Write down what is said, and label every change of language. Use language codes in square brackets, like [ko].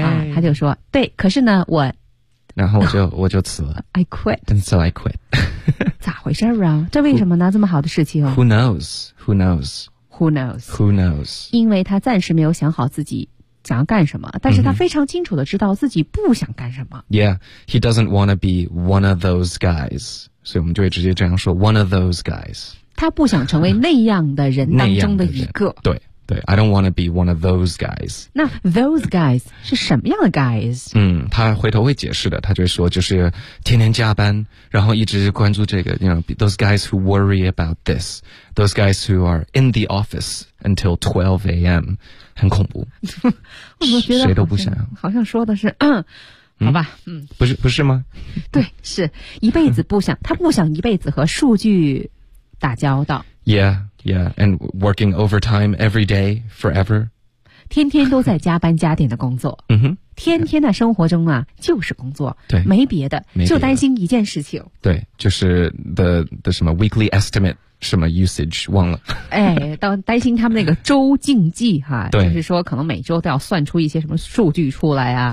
[zh] 啊、他就说对，可是呢我然后我就辞了 [en] I quit and so I quit [zh] 咋回事啊，这为什么呢，这么好的事情、哦、 [en] Who knows [zh] 因为他暂时没有想好自己想要干什么，但是他非常清楚地知道自己不想干什么。 [en] Yeah, he doesn't want to be one of those guys. [zh] 所以我们就会直接这样说 [en] one of those guys. [zh] 他不想成为那样的人当中的一个。对对 [en] ,I don't want to be one of those guys. [zh] 那 [en] those guys [zh] 是什么样的 guys? 嗯，他回头会解释的，他就会说就是天天加班，然后一直关注这个 [en] you know, those guys who worry about this, those guys who are in the office until 12 AM. [zh] 很恐怖，我觉得谁都不想要。好像说的是，好吧，嗯，不是吗？对，是一辈子不想，他不想一辈子和数据打交道。 [en] Yeah, yeah, and working overtime every day forever. [zh] 天天都在加班加点的工作。嗯哼，天天的生活中啊，就是工作，对，没别的，没别的，就担心一件事情。对，就是的什么 [en] weekly estimate。 [zh] 什么 [en] usage [zh] 忘了哎，担心他们那个周竞技哈对，就是说可能每周都要算出一些什么数据出来啊